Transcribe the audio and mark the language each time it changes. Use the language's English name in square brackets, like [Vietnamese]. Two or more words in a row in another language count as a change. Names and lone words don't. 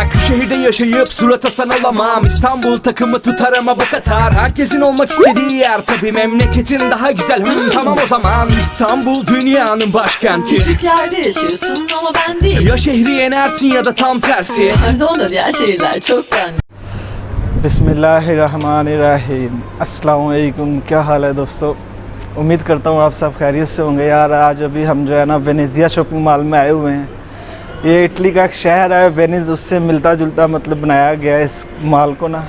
[Turkish] Bu şehirde yaşayıp surat asan olamam, İstanbul takımı tutar ama bu Katar. Herkesin olmak istediği yer, tabi memleketin daha güzel. Tamam o zaman İstanbul dünyanın başkenti. Küçük yerde yaşıyorsun ama ben değil. Ya şehri yenersin ya da tam tersi. Pardon, diğer şehirler çoktan. [Arabic] بسم الله الرحمن الرحيم السلام عليكم. [Urdu] کیا حال ہے دوستو، امید کرتا ہوں آپ سب خیریت سے ہوں گے. یار آج ابھی ہم جو ہے نا وینیزیا [English] shopping mall [Urdu] میں آئے ہوئے ہیں۔ یہ اٹلی کا ایک شہر ہے وینس، اس سے ملتا جلتا مطلب بنایا گیا ہے اس مال کو نا.